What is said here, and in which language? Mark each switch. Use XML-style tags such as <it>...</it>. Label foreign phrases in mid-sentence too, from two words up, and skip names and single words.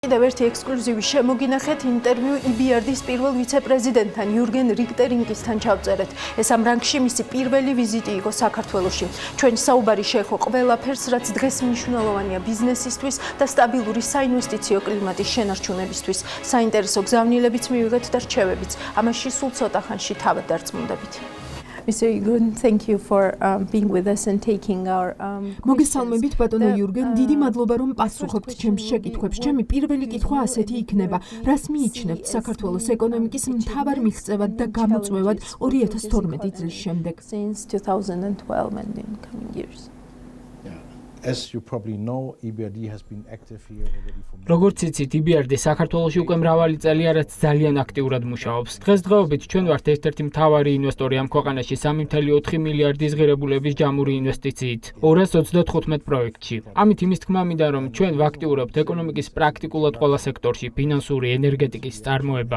<ka>კიდევ ერთი ექსკლუზივი შემოგინახეთ ინტერვიუ EBRD-ის პირველ ვიცე-პრეზიდენტთან იურგენ რიგტერინკისთან ჩავწერეთ. ეს ამ რანგში მისი პირველი ვიზიტი იყო საქართველოში. ჩვენი საუბარი შეეხო ყველაფერს, რაც დღეს მნიშვნელოვანია ბიზნესისთვის და სტაბილური საინვესტიციო კლიმატის შენარჩუნებისთვის. საინტერესო გზავნილებიც მივიღეთ და რჩევებიც. ამაში სულ ცოტა ხანში თავად დარწმუნდებით.</ka> <en>Mr. Iurgen, thank you for being with us and taking our</en> <ka>მოგესალმებით ბატონო იურგენ, დიდი მადლობა რომ პასუხობთ ჩემს შეკითხვებს. ჩემი პირველი კითხვა ასეთი იქნება: რას მიიჩნევთ საქართველოს ეკონომიკის მთავარ მიღწევად და გამოწვევად 2012 წლის შემდეგ?</ka> <en>Since 2012 and in coming years. As you probably know, EBRD has been active here already for</en> <ka>როგორც იცით, EBRD საქართველოში უკვე მრავალი წელია, რაც ძალიან აქტიურად მუშაობს. დღესდღეობით ჩვენ ვართ ერთ-ერთი მთავარი ინვესტორი ამ ქვეყანაში 3.4 მილიარდის ღირებულების ჯამური ინვესტიციით 235 პროექტში. ამით იმის თქმა მინდა, რომ ჩვენ ვაქტიურებთ ეკონომიკის პრაქტიკულად ყველა სექტორში, ფინანსური, ენერგეტიკის წარმოება.</ka>